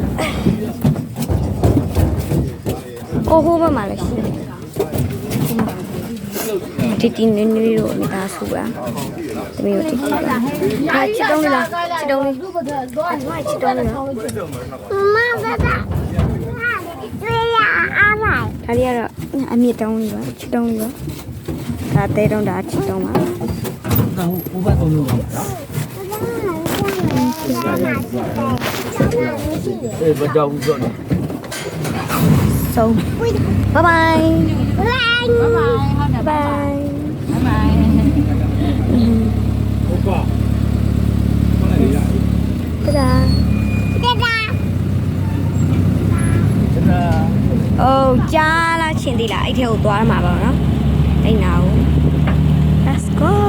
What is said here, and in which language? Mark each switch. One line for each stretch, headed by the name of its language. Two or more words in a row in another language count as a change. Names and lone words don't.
Burmese: အိုးဟိုဘက်မှာလည်းရှိတယ်တီတီနေနေလို့မိသားစုပါတမီးတို့တီတီဟာချစ်တုံးလားချစ်တုံးလေးအမချစ်တုံးလားမမဘာသာတွေ့ရအားလိုက်ဒါလေးကတော့အမြင့်တုံးလေးပါချစ်တုံးလေးပါဒါတဲတုံးဒါချစ်တုံးပါ ဟိုဘက်သုံးလို့ပါနော်အေးဘာကြောက်ဘူးဆိုတော့
English: So, bye bye. Bye bye. Bye bye. bye
Burmese: ဟုတ်ပါဟုတ်လိုက်ရ Ta-da. ဒါ Oh, ကြားလားချင်းသေးလားအဲ့ထဲကိုသွားရမှာပါနော်အဲ့နာကို
English: Let's go.